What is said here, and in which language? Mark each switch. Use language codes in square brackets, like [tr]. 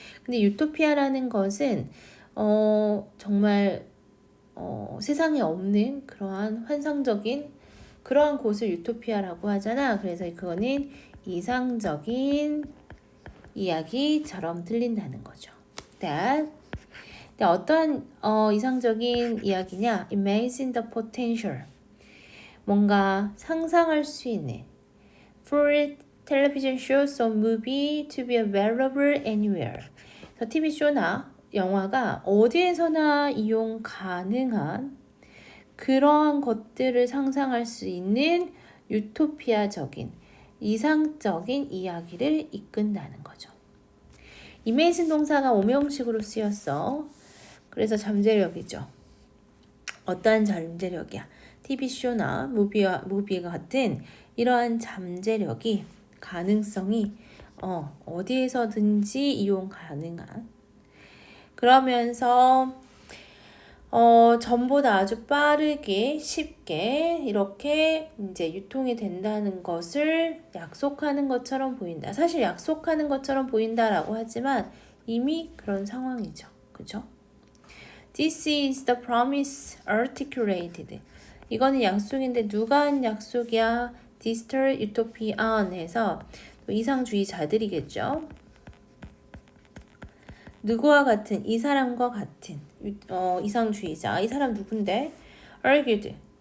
[ko] 근데 유토피아라는 것은 정말 세상에 없는 그러한 환상적인 그러한 곳을 유토피아라고 하잖아. 그래서 그거는 이상적인 이야기처럼 들린다는 거죠. That 어떤 이상적인 이야기냐? [en] Imagine the potential. [ko] 뭔가 상상할 수 있는 [en] for television shows or movie to be available anywhere. [ko] 그래서 TV쇼나 영화가 어디에서나 이용 가능한 그러한 것들을 상상할 수 있는 유토피아적인 이상적인 이야기를 이끈다는 거죠. imagine 동사가 오명식으로 쓰였어. 그래서 잠재력이죠. 어떠한 잠재력이야? TV쇼나 무비와 같은 이러한 잠재력이 가능성이 어디에서든지 이용 가능한 그러면서 전보다 아주 빠르게 쉽게 이렇게 이제 유통이 된다는 것을 약속하는 것처럼 보인다. 사실 약속하는 것처럼 보인다라고 하지만 이미 그런 상황이죠. 그죠? [en] This is the promise articulated. [ko] 이거는 약속인데 누가 한 약속이야? Digital Utopian에서 이상주의자들이겠죠. 누구와 같은? 이 사람과 같은 이상주의자. 이 사람 누군데? argued.